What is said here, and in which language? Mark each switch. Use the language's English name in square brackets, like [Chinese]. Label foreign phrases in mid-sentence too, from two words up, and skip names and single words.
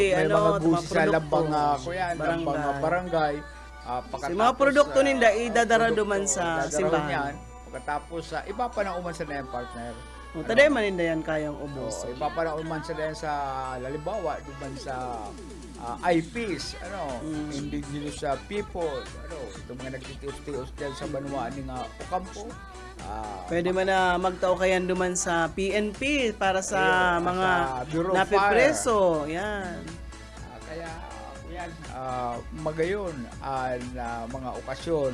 [Bikol] may mga gusi sa produkto, lambang kuyan, lambang barangay. Si mga produkto ninda idadara duman sa simbahan. Pagkatapos iba pa na uman sa na yung partner. Taday man ninda yan kayang ubos. Iba pa na uman sa na sa Lalibawa, duman sa IPs, [English] indigenous people, [Bikol] itong mga nagtitios-tios dyan sa banwaan ng Ocampo. Pwede man na magtao kayan duman sa PNP para sa mga [English] Bureau of [Bikol] napipreso. Yan. Kaya, yan, magayon ang mga okasyon.